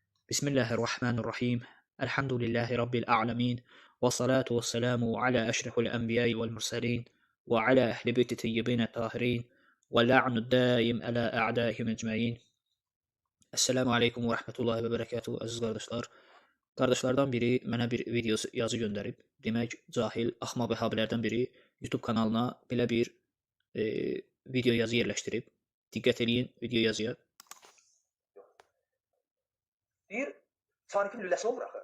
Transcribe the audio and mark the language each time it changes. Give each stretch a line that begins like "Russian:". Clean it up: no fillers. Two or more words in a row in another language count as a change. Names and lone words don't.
Arabic: بسم الله الرحمن الرحيم الحمد لله رب العالمين. والصلاة والسلام على أشرف الأنبياء والمرسلين. وعلى أهل بيته الطيبين الطاهرين واللعن الدائم على أعدائهم أجمعين. السلام عليكم ورحمة الله وبركاته
Azerbaijani: əziz qardaşlar. Qardaşlardan biri mənə bir video yazı göndərib. Demək, cahil, axmaq vəhabilərdən biri YouTube kanalına belə bir video yazı yerləşdirib. Diqqət eləyin video yazıya. Deyir, sanifin lüləsi olur axı.